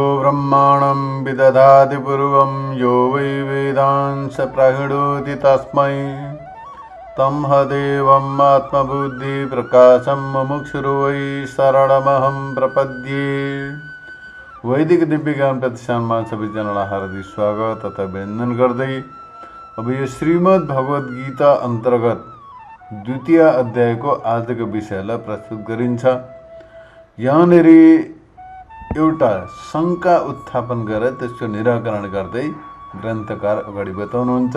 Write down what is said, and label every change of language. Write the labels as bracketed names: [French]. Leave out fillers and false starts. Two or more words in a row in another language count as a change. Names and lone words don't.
[Sanskrit] ब्रह्माणं विदधाति पूर्वं यो वै वेदांस प्रहिणोति तस्मै तमहदेवम् आत्मबुद्धिप्रकाशं मुमुक्षुर्वै वै शरणमहं प्रपद्ये। [Nepali] वैदिक दिव्य ज्ञान प्रतिष्ठानमा सबैजनालाई हार्दिक स्वागत तथा अभिनन्दन गर्दै अब यो श्रीमद् भगवत गीता अन्तर्गत द्वितीय अध्यायको आजको विषयलाई प्रस्तुत गरिन्छ। यहाँनिर एउटा शङ्का उत्थापन गरेर त्यसको निराकरण गर्दै ग्रन्थकार अगाडि बताउनुहुन्छ।